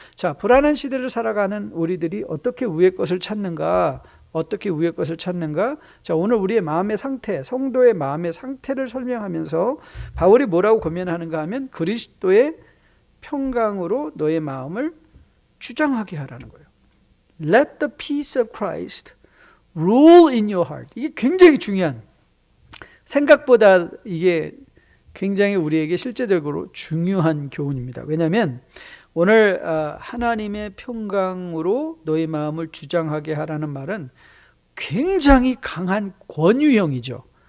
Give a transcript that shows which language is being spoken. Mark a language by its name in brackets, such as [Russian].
[Korean] 자, 불안한 시대를 살아가는 우리들이 어떻게 위의 것을 찾는가? 어떻게 위의 것을 찾는가? 자, 오늘 우리의 마음의 상태, 성도의 마음의 상태를 설명하면서 바울이 뭐라고 고면하는가 하면 그리스도의 평강으로 너의 마음을 주장하게 하라는 거예요. [English] Let the peace of Christ rule in your heart. [Korean] 이게 굉장히 중요한, 생각보다 이게 굉장히 우리에게 실제적으로 중요한 교훈입니다. 왜냐하면 오늘 하나님의 평강으로 너의 마음을 주장하게 하라는 말은 굉장히 강한 권유형이죠.